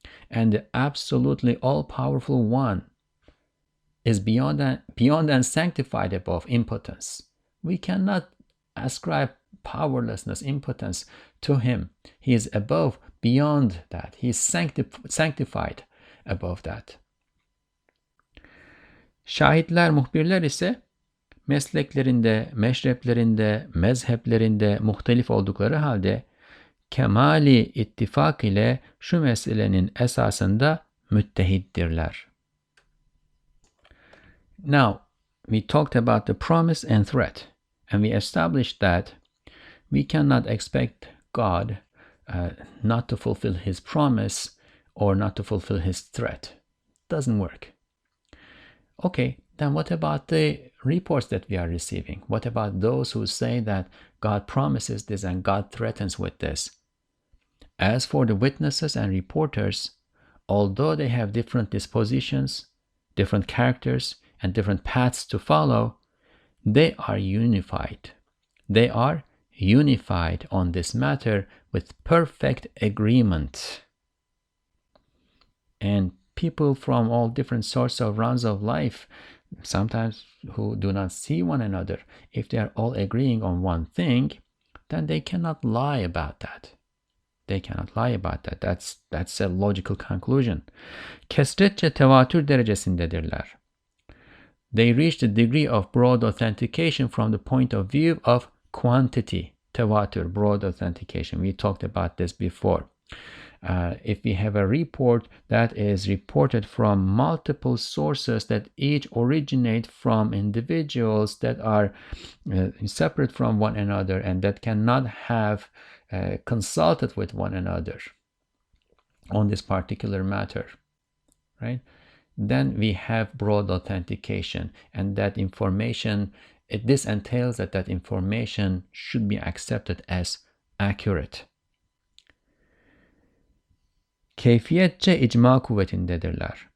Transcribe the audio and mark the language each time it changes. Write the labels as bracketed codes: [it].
[en] And the absolutely all-powerful one is beyond and sanctified above impotence. We cannot ascribe powerlessness, impotence to him. He is above, beyond that. He is sanctified above that. [tr] Şahitler, muhbirler ise mesleklerinde, meşreplerinde, mezheplerinde muhtelif oldukları halde kemali ittifak ile şu meselenin esasında müttehiddirler. [en] Now, we talked about the promise and threat, and we established that we cannot expect God not to fulfill his promise or not to fulfill his threat. Doesn't work. Okay, then what about the reports that we are receiving? What about those who say that God promises this and God threatens with this? As for the witnesses and reporters, although they have different dispositions, different characters, and different paths to follow, they are unified. They are unified on this matter with perfect agreement. And people from all different sorts of rounds of life, sometimes who do not see one another, if they are all agreeing on one thing, then they cannot lie about that. They cannot lie about that. That's a logical conclusion. [tr] Kesretçe tevatür derecesindedirler. [en] They reach the degree of broad authentication from the point of view of quantity. Tevatür, broad authentication. We talked about this before. If we have a report that is reported from multiple sources that each originate from individuals that are separate from one another and that cannot have consulted with one another on this particular matter, right? Then we have broad authentication, and that information, this entails that information should be accepted as accurate. [tr] Keyfiyetçe icma kuvvetindedirler.